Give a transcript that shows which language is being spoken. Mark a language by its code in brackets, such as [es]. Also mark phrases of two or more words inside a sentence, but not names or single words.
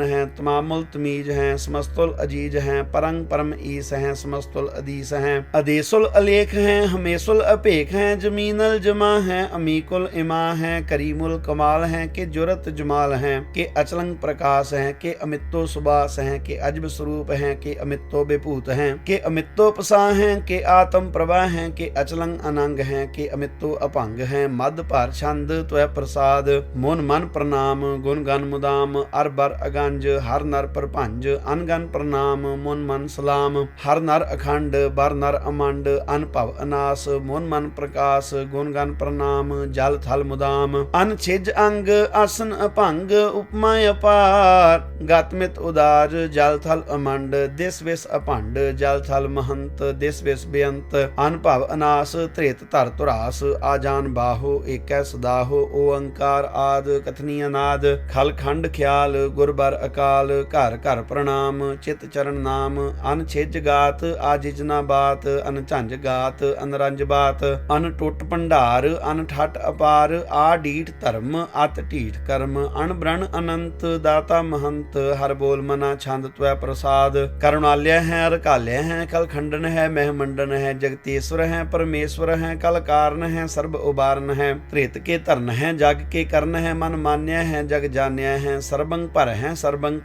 [bra] हैं तमामुल तमीज हैं समस्तुल अजीज हैं परंग परम ईस हैं समस्तुल अदीस हैं अदेसुल अलेख हैं हमेशुल अपेख हैं जमीनल जमा हैं अमीकुल इमा हैं करीमुल कमाल हैं के जुरत जमाल हैं के अचलंग प्रकाश हैं के अमितो सुबास हैं के अजब स्वरूप हैं के अमितो विभूत हैं के अमितो पसा हैं के आत्म प्रभा हैं के अचलंग अनंग हैं के अमितो अपंग हैं मद पर छंद त्वै प्रसाद। मुन मन प्रणाम गुण गन मुदाम अर बर अगंज हर नर प्रपंज अनगन प्रणाम मुन मन सलाम हर नर अखंड बर नर अमंड अनभव अनास मुन मन प्रकाश गुण गन प्रणाम जल थल मुदाम अन छिज अंग आसन अभंग उपमा अपार गतमित उदार जल थल अमंड दिस विस अभंड जल थल महंत दिस विस बेअंत अनभव अनास त्रेत धर तुरास आजान बाहो एकै सदाहो ओंकार आद कथनी अनाद खल खंड ख्याल गुरबर अकाल घर घर प्रणाम चित चरण नाम अन छिज गात आजिज ना बात अन झंझ गात अनरंज बात अन टुट भंडार अन ठट अपार आ ढीठ धर्म अत ढीठ कर्म अणब्रण अनंत दाता महंत हर बोल मना छंद त्वै प्रसाद। करुणालय है रकालय है कल खंडन है महमंडन है जगतेश्वर है परमेश्वर है कल कारण है सर्ब उबारन है त्रेत के धरन है जग के करण है मन मान्य है जग जान्य है सर्वं पर है सर्वं